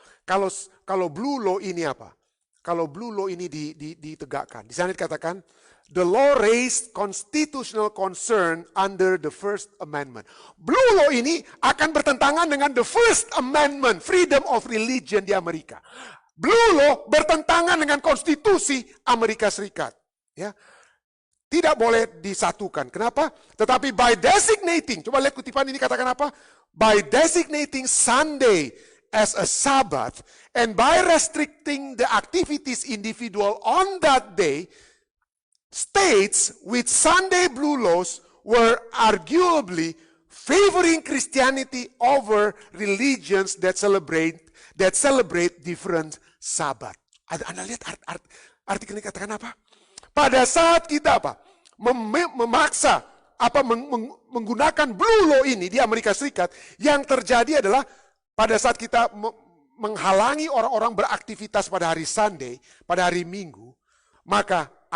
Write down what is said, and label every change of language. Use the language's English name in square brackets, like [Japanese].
[Indonesian] Kalau Blue Law ini apa? Kalau Blue Law ini ditegakkan. Di sana dikatakan, [English] the law raised constitutional concern under the First Amendment. [Indonesian] Blue Law ini akan bertentangan dengan the First Amendment, [English] freedom of religion [Indonesian] di Amerika. Blue Law bertentangan dengan konstitusi Amerika Serikat. Ya, tidak boleh disatukan. Kenapa? Tetapi [English] by designating, [Indonesian] coba lihat kutipan ini katakan apa? [English] By designating Sunday as a Sabbath and by restricting the activities individual on that day, states with Sunday blue laws were arguably favoring Christianity over religions that celebrate different Sabbath. [Indonesian] Anda lihat artikel ini katakan apa? Pada saat kita apa? Memaksa menggunakan Blue Law ini di Amerika Serikat, yang terjadi adalah pada saat kita menghalangi orang-orang beraktivitas pada hari Sunday, pada hari Minggu, maka